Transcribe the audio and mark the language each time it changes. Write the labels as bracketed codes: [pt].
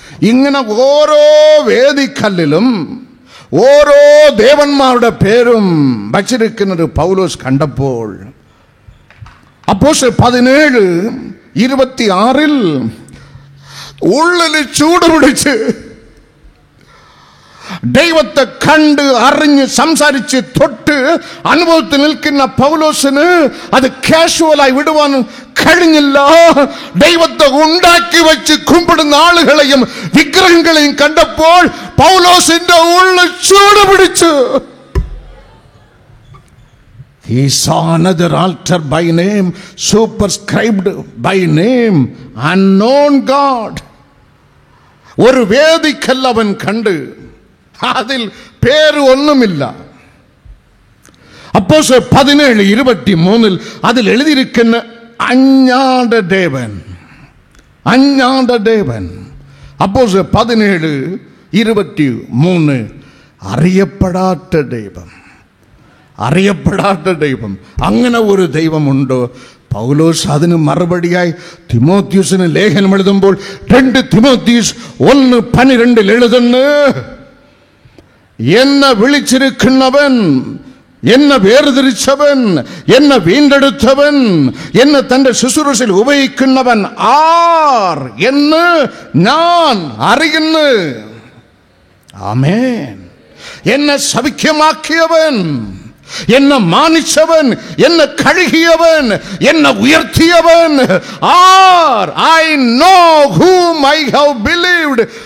[ml] ഇങ്ങനെ ഓരോ വേദിക്കല്ലിലും ഓരോ ദേവന്മാരുടെ പേരും വച്ചിരിക്കുന്നത് പൗലോസ് കണ്ടപ്പോൾ അപ്പോസ്തലർ 17:26 ഉള്ളിൽ ചൂട് പിടിച്ച് ദൈവത്തെ കണ്ട് അറിഞ്ഞ് സംസാരിച്ച് തൊട്ട് അനുഭവത്തിൽ നിൽക്കുന്ന പൗലോസിന് അത് കാഷ്വലായി വിടുവാൻ കഴിഞ്ഞില്ല. ദൈവത്തെ ഉണ്ടാക്കി വെച്ച് കുമ്പിടുന്ന ആളുകളെയും വിഗ്രഹങ്ങളെയും കണ്ടപ്പോൾ പൗലോസിന്റെ ഉള്ളിൽ ചൂട് പിടിച്ചു. [en] He saw another altar by name, superscribed by name, unknown God. [ml] ഒരു വേദിക്കല്ലവൻ കണ്ട് അതിൽ പേര് ഒന്നുമില്ല. അപ്പോസ്തലർ 17:23 അതിൽ എഴുതിയിരിക്കുന്ന അഞ്ഞാണ്ട ദേവൻ, അഞ്ഞാണ്ട ദേവൻ. അപ്പോസ്തലർ 17:23 അറിയപ്പെടാത്ത ദൈവം, അറിയപ്പെടാത്ത ദൈവം. അങ്ങനെ ഒരു ദൈവമുണ്ടോ? പൗലോസ് അതിന് മറുപടിയായി തിമോത്തിയോസിന് ലേഖനം എഴുതുമ്പോൾ 2 തിമോത്തിയോസ് 1:12 എഴുതുന്നു, എന്നെ വിളിച്ചിരിക്കുന്നവൻ, എന്നെ വേർതിരിച്ചവൻ, എന്നെ വീണ്ടെടുത്തവൻ, എന്നെ തന്റെ ശുശ്രൂഷയിൽ ഉപയോഗിക്കുന്നവൻ ആർ എന്ന് ഞാൻ അറിയുന്നു. ആമേൻ. എന്നെ സൗഖ്യമാക്കിയവൻ, എന്നെ മാനിച്ചവൻ, എന്നെ കഴുകിയവൻ, എന്നെ ഉയർത്തിയവൻ R? [en] I know whom I have believed.